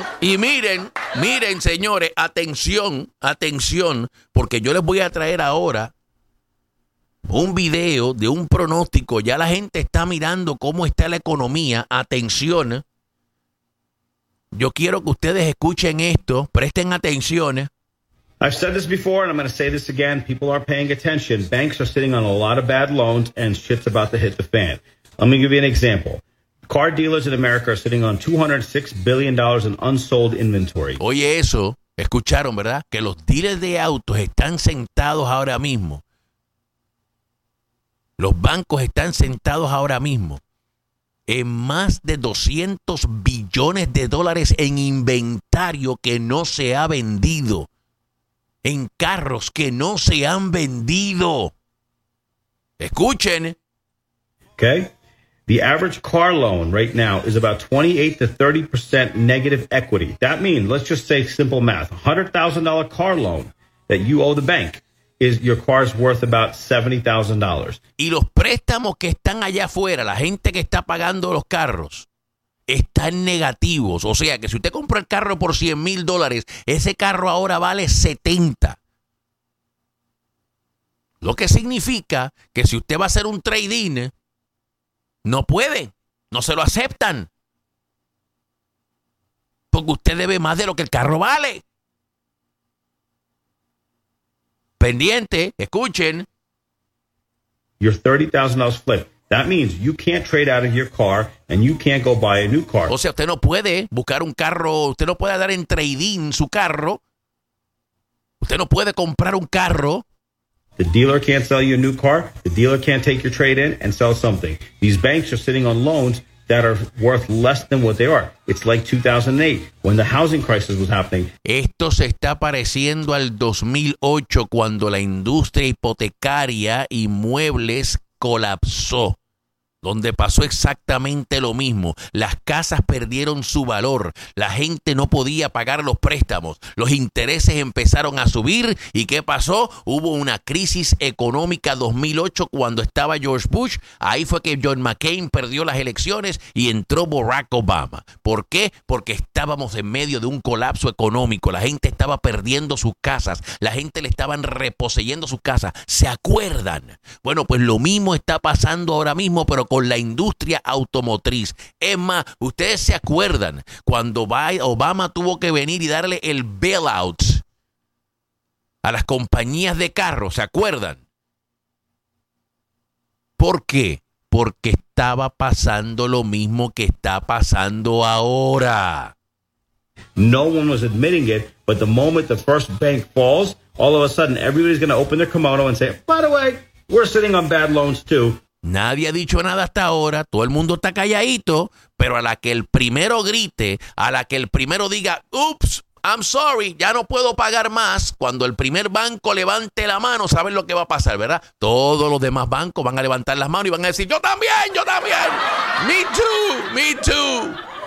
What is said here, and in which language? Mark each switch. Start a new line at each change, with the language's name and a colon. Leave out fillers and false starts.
Spanish: Y miren, señores, atención, porque yo les voy a traer ahora un video de un pronóstico. Ya la gente está mirando cómo está la economía. Atención. Yo quiero que ustedes escuchen esto, presten atención.
English: I've said this before and I'm going to say this again. People are paying attention. Banks are sitting on a lot of bad loans and shit's about to hit the fan. Let me give you an example. Car dealers in America are sitting on $206 billion in unsold inventory.
Spanish: Oye eso, escucharon, ¿verdad? Que los dealers de autos están sentados ahora mismo. Los bancos están sentados ahora mismo en más de 200 billones de dólares en inventario que no se ha vendido, en carros que no se han vendido. Escuchen.
English: Okay. The average car loan right now is about 28 to 30% negative equity. That means, let's just say simple math, $100,000 car loan that you owe the bank. Is your car is worth about $70,000.
Spanish: Y los préstamos que están allá afuera, la gente que está pagando los carros, están negativos. O sea que si usted compra el carro por $100,000, ese carro ahora vale $70,000. Lo que significa que si usted va a hacer un trade-in, no puede, no se lo aceptan. Porque usted debe más de lo que el carro vale. Pendiente, escuchen.
English: Your $30,000 flip. That means you can't trade out of your car and you can't go buy a new car.
Spanish: O sea, usted no puede buscar un carro, usted no puede dar en trade-in su carro. Usted no puede comprar un carro.
English: The dealer can't sell you a new car. The dealer can't take your trade-in and sell something. These banks are sitting on loans that are worth less than what they are. It's like 2008 when the housing crisis was happening.
Spanish: Esto se está pareciendo al 2008 cuando la industria hipotecaria y muebles colapsó, donde pasó exactamente lo mismo. Las casas perdieron su valor, la gente no podía pagar los préstamos, los intereses empezaron a subir, ¿y qué pasó? Hubo una crisis económica 2008 cuando estaba George Bush, ahí fue que John McCain perdió las elecciones y entró Barack Obama. ¿Por qué? Porque estábamos en medio de un colapso económico, la gente estaba perdiendo sus casas, la gente le estaban reposeyendo sus casas, ¿se acuerdan? Bueno, pues lo mismo está pasando ahora mismo, pero con la industria automotriz. Es más, ustedes se acuerdan cuando Obama tuvo que venir y darle el bailout a las compañías de carros, ¿se acuerdan? ¿Por qué? Porque estaba pasando lo mismo que está pasando ahora.
English: No one was admitting it, but the moment the first bank falls, all of a sudden everybody's going to open their kimono and say, by the way, we're sitting on bad loans too.
Spanish: Nadie ha dicho nada hasta ahora, todo el mundo está calladito, pero a la que el primero grite, a la que el primero diga,
English: oops, I'm sorry,
Spanish: ya no puedo pagar más, cuando el primer banco levante la mano, ¿saben lo que va a pasar, verdad? Todos los demás bancos van a levantar las manos y van a decir, yo también,
English: me too, me too.